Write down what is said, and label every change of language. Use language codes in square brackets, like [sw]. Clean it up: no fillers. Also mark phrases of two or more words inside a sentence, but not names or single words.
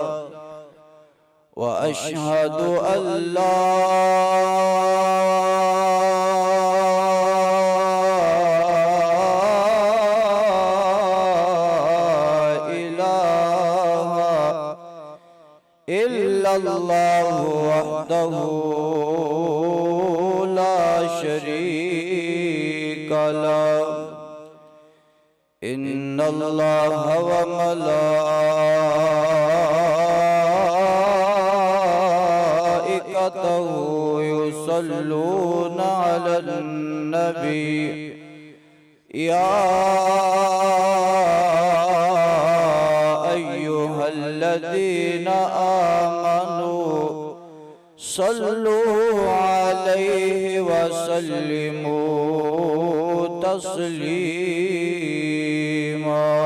[ar] وأشهد أن لا إله إلا الله وحده لا شريك له. إن الله وملائكته يصلون على النبي يا أيها الذين آمنوا صلوا عليه وسلموا تسليما.